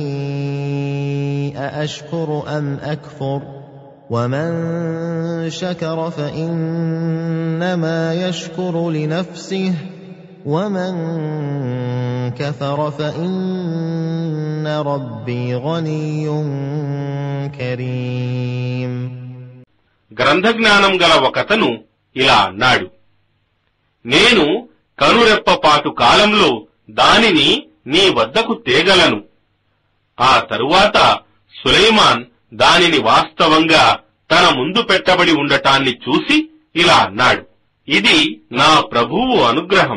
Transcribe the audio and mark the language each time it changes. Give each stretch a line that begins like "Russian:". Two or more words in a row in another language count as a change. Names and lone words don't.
Arabic: أأشكر أم أكفر ومن شكر فإنما يشكر لنفسه ومن كفر فإن ربي غني كريم.
Telugu: గ్రంథజ్ఞానం గల ఒకతను ఇలా అన్నాడు, నేను కనురెప్పపాటు కాలంలో దానిని నీ వద్దకు తేగలను. ఆ తరువాత సులైమాన్ దానిని వాస్తవంగా తన ముందు పెట్టబడి ఉండటాన్ని చూసి ఇలా అన్నాడు, ఇది నా ప్రభువు అనుగ్రహం.